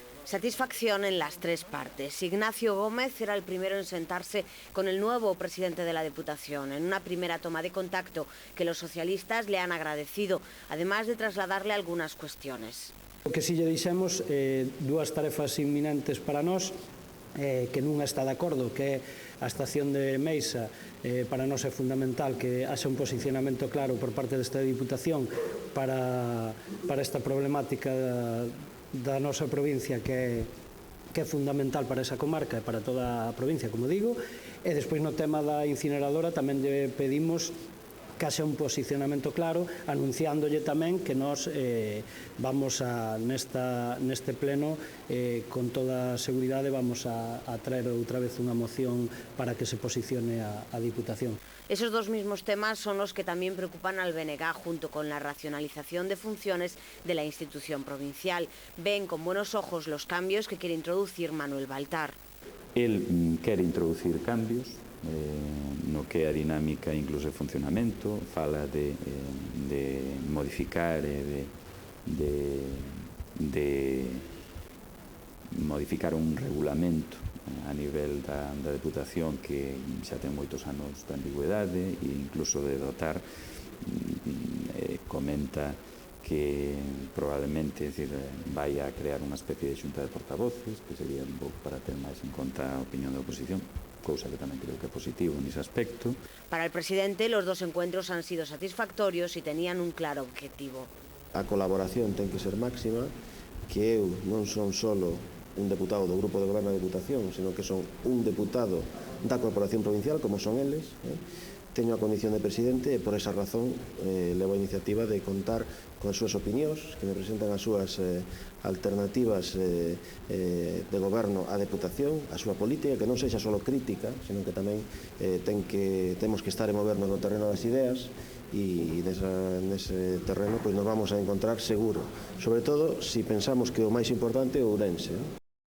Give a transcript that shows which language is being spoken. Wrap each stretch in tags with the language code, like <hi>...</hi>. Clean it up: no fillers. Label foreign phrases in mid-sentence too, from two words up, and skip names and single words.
<es>Satisfacción en las tres partes. Ignacio Gómez era el primero en sentarse con el nuevo presidente de la Diputación, en una primera toma de contacto que los socialistas le han agradecido, además de trasladarle algunas cuestiones.</es> <gl>O que si lle dixemos dúas tarefas inminentes para nós, que nunha está de acordo, que é a estación de Meixa. Para nós é fundamental que haxa un posicionamento claro por parte desta Diputación para esta problemática da nosa provincia que é fundamental para esa comarca e para toda a provincia, como digo. E despois no tema da incineradora tamén lle pedimos que haxa un posicionamento claro, anunciándolle tamén que nós vamos neste pleno, con toda a seguridade, vamos a traer outra vez unha moción para que se posicione a Diputación.</gl> <es>Esos dos mismos temas son los que también preocupan al BNG, junto con la racionalización de funciones de la institución provincial. Ven con buenos ojos los cambios que quiere introducir Manuel Baltar.</es> <gl>El quere introducir cambios no que é a dinámica incluso de funcionamento, fala de modificar de modificar un regulamento a nivel da Deputación que xa ten moitos anos de ambigüedade e incluso de dotar, comenta que probablemente vai a crear unha especie de xunta de portavoces, que sería un pouco para ter máis en conta a opinión da oposición, cousa que tamén creo que é positivo nese aspecto.</gl> <es>Para el presidente, los dos encuentros han sido satisfactorios y tenían un claro objetivo.</es> <gl>A colaboración ten que ser máxima, que eu non son solo un deputado do Grupo de Goberno da Diputación, sino que son un deputado da Corporación Provincial, como son eles. Teño a condición de presidente e por esa razón levo a iniciativa de contar con as súas opinións, que me presentan as súas alternativas de goberno á Deputación, a súa política, que non sexa só crítica, sino que tamén temos que estar e movernos no terreno das ideas, e nese terreno nos vamos a encontrar seguro, sobre todo se pensamos que o máis importante é Ourense.</gl>